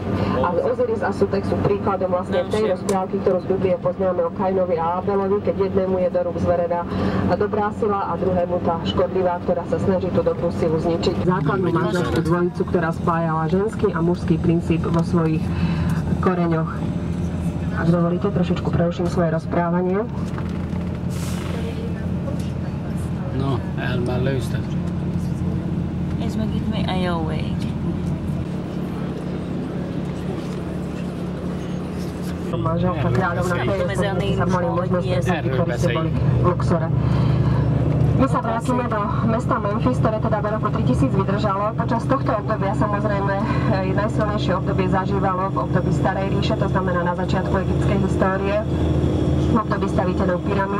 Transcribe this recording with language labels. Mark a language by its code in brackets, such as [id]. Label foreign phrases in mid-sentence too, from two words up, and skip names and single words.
[sk] A Osiris a Sutek sú príkladom vlastne tej rozprávky, ktorú z Biblie poznáme o Kainovi a Abelovi, keď jednému je do rúk zverená dobrá sila a druhému tá škodlivá, ktorá sa snaží tú dobrú silu zničiť. Základnú manželskú dvojicu, ktorá spájala ženský a mužský princíp vo svojich koreňoch. Ak dovolíte, trošičku preruším svoje rozprávanie. No, elmar luistad. [hu] Ez meg itt még a jó ég. [sk] Manželka kráľovna, tej sa mali možnosť presadiť, ktorí ste boli v Luxore. My sa vrátime do mesta Memphis, ktoré teda v roku 3000 vydržalo. Počas tohto obdobia samozrejme najsilnejšie obdobie zažívalo v období Starej ríše, to znamená na začiatku egyptskej histórie, v období staviteľov pyramíd.